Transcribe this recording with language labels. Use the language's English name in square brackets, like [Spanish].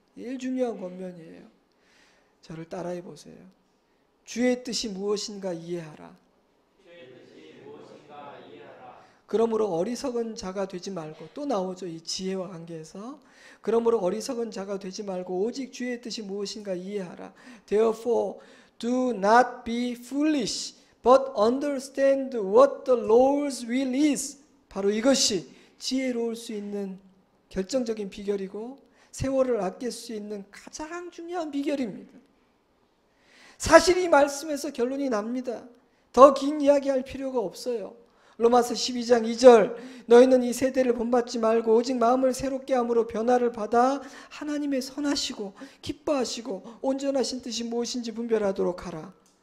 [Korean] 제일 중요한 권면이에요. 저를 따라해 보세요. 주의 뜻이 무엇인가 이해하라. 그러므로 어리석은 자가 되지 말고, 또 나오죠, 이 지혜와 관계에서. 그러므로 어리석은 자가 되지 말고 오직 주의 뜻이 무엇인가 이해하라. [English] Therefore do not be foolish, but understand what the Lord's will is. [Korean] 바로 이것이 지혜로울 수 있는 결정적인 비결이고 세월을 아낄 수 있는 가장 중요한 비결입니다. 사실 이 말씀에서 결론이 납니다. 더 긴 이야기할 필요가 없어요. 로마서 12장 2절 너희는 이 세대를 본받지 말고 오직 마음을 새롭게 함으로 변화를 받아 하나님의 선하시고 기뻐하시고 온전하신 뜻이 무엇인지 분별하도록 하라.